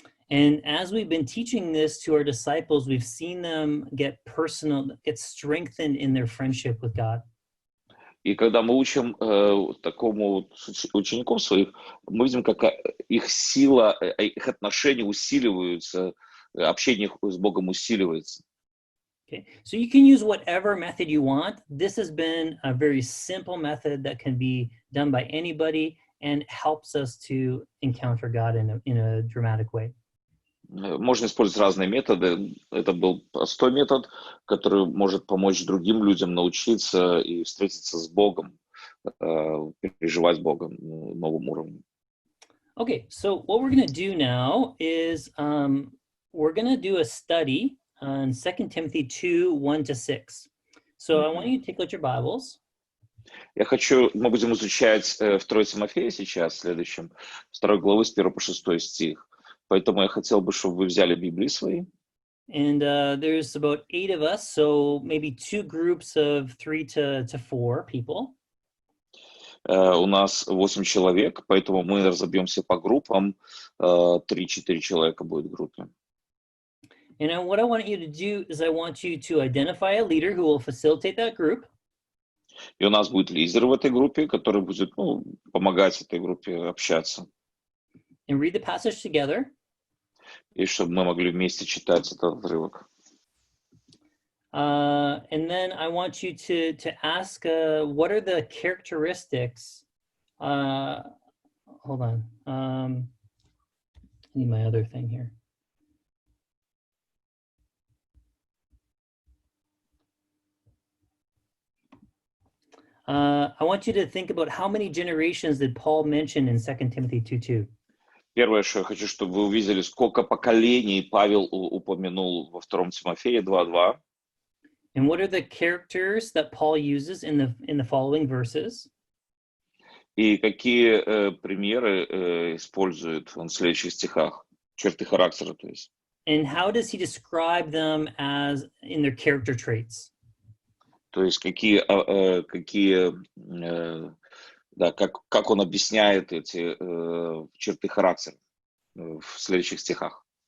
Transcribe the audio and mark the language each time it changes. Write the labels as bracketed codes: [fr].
[en] And as we've been teaching this to our disciples, we've seen them get strengthened in their friendship with God. [ru] И когда мы учим такому учеников своих, мы видим, как их сила, их отношения усиливаются, общение с Богом усиливается. [en] Okay, so you can use whatever method you want. This has been a very simple method that can be done by anybody and helps us to encounter God in a dramatic way. [ru] Можно использовать разные методы. Это был простой метод, который может помочь другим людям научиться и встретиться с Богом, переживать Бога на новом уровне. [en] Okay, so what we're going to do now is we're going to do a study on 2 Timothy 2, 1-6. So I want you to take out your Bibles. [ru] Мы будем изучать 2 Тимофея сейчас, в следующем, 2 главы с 1 по 6 стих. Поэтому я хотел бы, чтобы вы взяли Библии свои. [en] And there's about 8 of us, so maybe 2 groups of 3 to 4 people. [ru] У нас 8 человек, поэтому мы разобьемся по группам. 3-4 человека будет в группе. [en] And what I want you to do is I want you to identify a leader who will facilitate that group. [ru] И у нас будет лидер в этой группе, который будет помогать этой группе общаться. [en] And read the passage together. [ru] И чтобы мы могли вместе читать этот отрывок. [en] And then I want you to ask, what are the characteristics? Hold on. I need my other thing here. I want you to think about how many generations did Paul mention in 2 Timothy 2:2. [ru] Первое, что я хочу, чтобы вы увидели, сколько поколений Павел упомянул во 2 Тимофея 2:2. [en] And what are the characters that Paul uses in the following verses? [ru] И какие примеры использует он в следующих стихах? Черты характера, то есть. [en] And how does he describe them as in their character traits? [ru] То есть как он объясняет эти черты характера в следующих стихах.